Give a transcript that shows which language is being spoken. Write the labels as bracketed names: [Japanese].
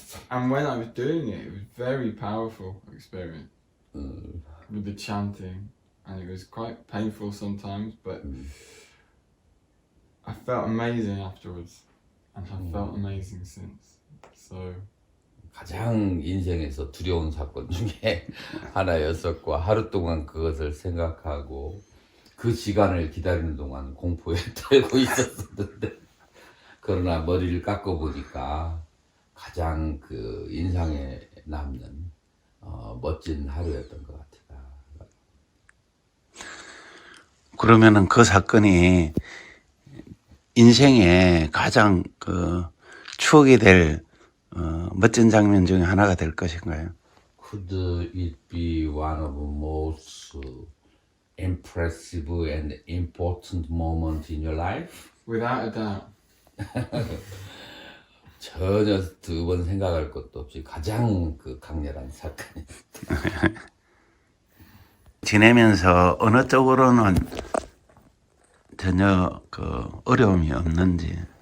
[English] And when I was doing it, it was a very powerful experience with the chanting, and it was quite painful sometimes, but I felt amazing afterwards, and have felt amazing since. So [Korean] 가장 인생에서 두려운 사건 중에 하나였었고 하루 동안 그것을 생각하고 그 시간을 기다리는 동안 공포에 떨고 있었는데 그러나 머리를 깎아 보니까 가장 그 인상에 남는 멋진 하루였던 것 같아요. 그러면은 그 사건이 인생에 가장 그 추억이 될 멋진 장면 중에 하나가 될 것인가요? [English] Could it be one of the most impressive and important moments in your life? without a doubt. [Korean] 전혀 두 번 생각할 것도 없이 가장 그 강렬한 사건입니다. 지내면서 어느 쪽으로는 전혀 그 어려움이 없는지.